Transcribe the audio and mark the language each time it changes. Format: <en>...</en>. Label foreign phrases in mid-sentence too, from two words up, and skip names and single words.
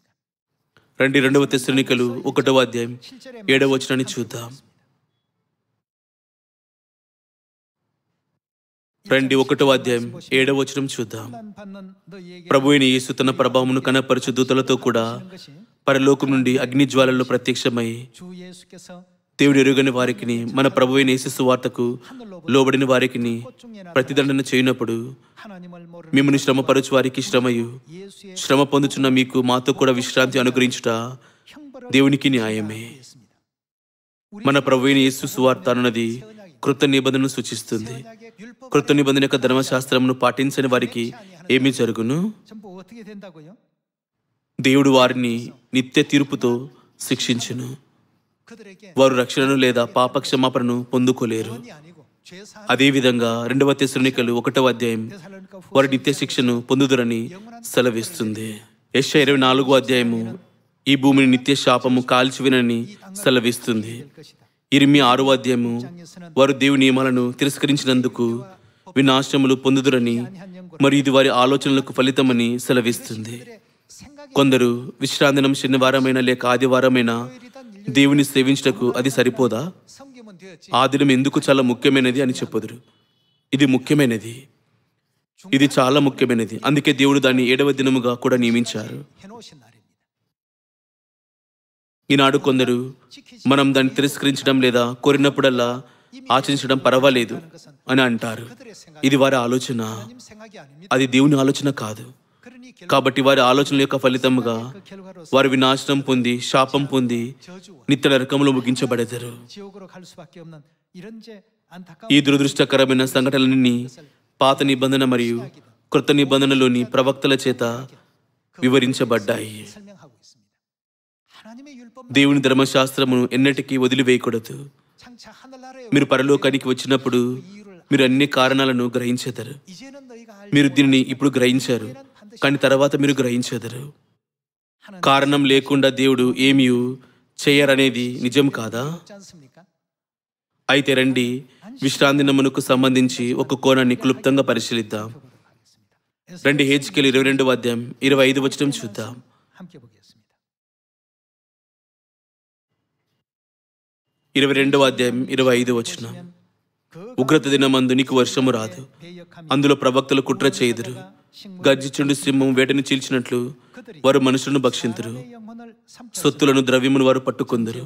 <te>రండి, 2వ తెస్సలోనికలు 1వ అధ్యాయం 7వ వచనాన్ని చూద్దాం. రండి, 1వ అధ్యాయం 7వ వచనం చూద్దాం.</te> <ko>난 받는 너희에게</ko> <te>ప్రభు అయిన యేసు తన ప్రభావమును కనపరచు దూతలతో కూడా</te> <ko>것이</ko> <te>పరలోకం నుండి అగ్ని జ్వాలల్లో ప్రత్యక్షమై</te> <ko>주 예수께서</ko> <te>దేవుడు ఎరుగని వారికిని మన ప్రభు అయిన యేసు సువార్తకు లోబడిన వారికిని ప్రతిదండన చేయనప్పుడు</te> <ko>하나님을 모르는</ko> <te>మిమ్మల్ని శ్రమపరచు వారికి శ్రమయు</te> <ko>예수의</ko> <te>శ్రమ పొందుచున్న మీకు మాతో కూడా విశ్రాంతి అనుగ్రహించుట</te> <ko>형벌을</ko> <te>దేవునికి న్యాయమే.</te> <ko>했습니다.</ko> <te>మన ప్రభు అయిన యేసు సువార్త అన్నది కృత నిబంధనను సూచిస్తుంది.</te> <ko>언약의 율법</ko> <te>కృత నిబంధన యొక్క ధర్మశాస్త్రమును పాటించని వారికి ఏమి జరుగును?</te> <ko>전부 어떻게 된다고요?</ko> <te>దేవుడు వారిని నిత్య తీర్పుతో శిక్షించును.</te> <ko>그들에게</ko> <te>వారు రక్షణను లేదా పాప క్షమాపణను పొందుకోలేరు.</te> <ko>구원이 아니고 죄 사함</ko> <te>అదేవిధంగా 2వ తెస్సలోనికలు 1వ అధ్యాయం</te> <ko>데살로니가</ko> <te>వారి నిత్య శిక్షను పొందుదురని సెలవిస్తుంది. యెషయా 24వ అధ్యాయము ఈ భూమిని నిత్య శాపము కాల్చివినని సెలవిస్తుంది.</te> <ko>될 것이다.</ko> <te>ఇర్మియా 6వ అధ్యాయము వారు దేవుని నియమాలను తిరస్కరించినందుకు వినాశనములు పొందుదురని మరియు ఇది వారి ఆలోచనలకు ఫలితమని సెలవిస్తుంది.</te> <ko>생각이</ko> <te>కొందరు విశ్రాంతినం శనివారమైన లేక ఆదివారమైన దేవుని సేవించుటకు అది సరిపోదా?</te> <ko>섬기면 되었지.</ko> <te>ఆ దినం ఎందుకు చాలా ముఖ్యమైనది అని చెప్పుదురు. ఇది ముఖ్యమైనది, ఇది చాలా ముఖ్యమైనది. అందుకే దేవుడు దాన్ని 7వ దినముగా కూడా నియమించారు.</te> <ko>해놓으신 날입니다.</ko> <te>ఈనాడు కొందరు మనం దాన్ని తిరస్కరించడం లేదా కోరినప్పుడల్లా ఆచరించడం పర్వాలేదు అని అంటారు.</te> <ko>그들의 생각,</ko> <te>ఇది వారి ఆలోచన,</te> <ko>하나님 생각이 아닙니다.</ko> <te>అది దేవుని ఆలోచన కాదు.</te> <ko>그러니 결국</ko> <te>కాబట్టి వారి ఆలోచనల యొక్క ఫలితముగా</te> <ko>그 결과로서</ko> <te>వారు వినాశనం పొంది, శాపం పొంది</te> <ko>저주와</ko> <te>నిత్య నరకములో ముగించబడెదరు.</te> <ko>지옥으로 갈 수밖에 없는 이런 안타까운</ko> <te>ఈ దురదృష్టకరమైన సంఘటనలన్నీ పాత నిబంధన మరియు కృత నిబంధనలోని ప్రవక్తల చేత వివరించబడ్డాయి.</te> <ko>설명하고 있습니다. 하나님의 율법</ko> <te>దేవుని ధర్మశాస్త్రమును ఎన్నటికీ వదిలివేయకూడదు.</te> <ko>장차 하늘나라에</ko> <te>మీరు పరలోకానికి వచ్చినప్పుడు మీరు అన్ని కారణాలను గ్రహించెదరు.</te> <ko>이제는 너희가 알</ko> <te>మీరు దీనిని ఇప్పుడు గ్రహించారు, కానీ తర్వాత మీరు గ్రహించెదరు. కారణం లేకుండా దేవుడు ఏమీ చేయరనేది నిజం కాదా?</te> <ko>없지 않습니까?</ko> <te>అయితే రండి, విశ్రాంతి దినమునకు సంబంధించి ఒక కోణాన్ని క్లుప్తంగా పరిశీలిద్దాం.</te> <ko>보도록 하겠습니다.</ko> <te>రండి, హెజ్కేలు 22వ అధ్యాయం 25 వచనం చూద్దాం.</te> <ko>함께 보겠습니다.</ko> <te>22వ అధ్యాయం 25 వచనం. ఉగ్రత దినమందు నీకు వర్షము రాదు, అందులో ప్రవక్తలు కుట్ర చేయుదురు. గర్జిచుండు సింహం వేటని చీల్చినట్లు వారు మనుషులను భక్షింతురు. సొత్తులను, ద్రవ్యమును వారు పట్టుకొందురు.</te>